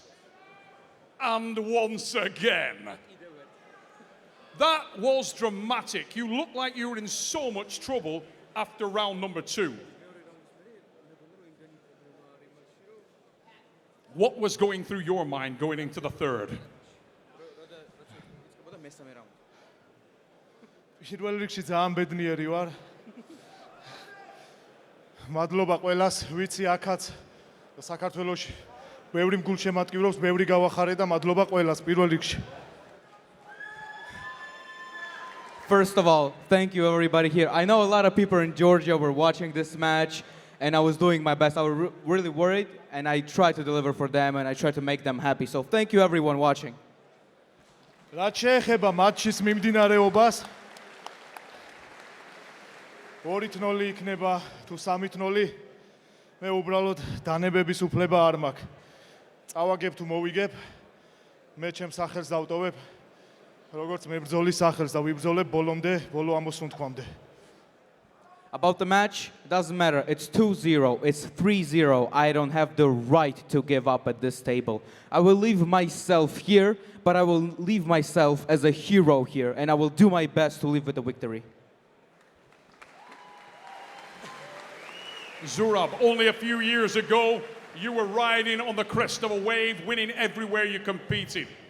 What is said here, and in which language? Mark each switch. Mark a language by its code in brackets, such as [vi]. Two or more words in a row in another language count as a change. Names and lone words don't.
[en] And once again, that was dramatic. You looked like you were in so much trouble after round number 2. What was going through your mind going into the 3rd? [ka] პირველ რიგში ძალიან ბედნიერი ვარ. მადლობა ყველას, ვიცი აქაც საქართველოში ბევრი მგულშემატკივრობს, ბევრი გავახარე და მადლობა ყველას პირველ რიგში. [en] First of all, thank you everybody here. I know a lot of people in Georgia were watching this match, and I was doing my best. I was really worried, and I tried to deliver for them, and I tried to make them happy. So thank you everyone watching. [ka] რაც შეეხება მატჩის მიმდინარეობას, 2-0 იქნება თუ 3-0, მე უბრალოდ დანებების უფლება არ მაქვს. წავაგებ თუ მოვიგებ, მე ჩემს სახელს დავტოვებ, როგორც მებრძოლის სახელს და ვიბრძოლებ ბოლომდე, ბოლო ამოსუნთქვამდე. [en] About the match, it doesn't matter. It's 2-0, it's 3-0. I don't have the right to give up at this table. I will leave myself here, but I will leave myself as a hero here, and I will do my best to leave with the victory. Zurab, only a few years ago, you were riding on the crest of a wave, winning everywhere you competed.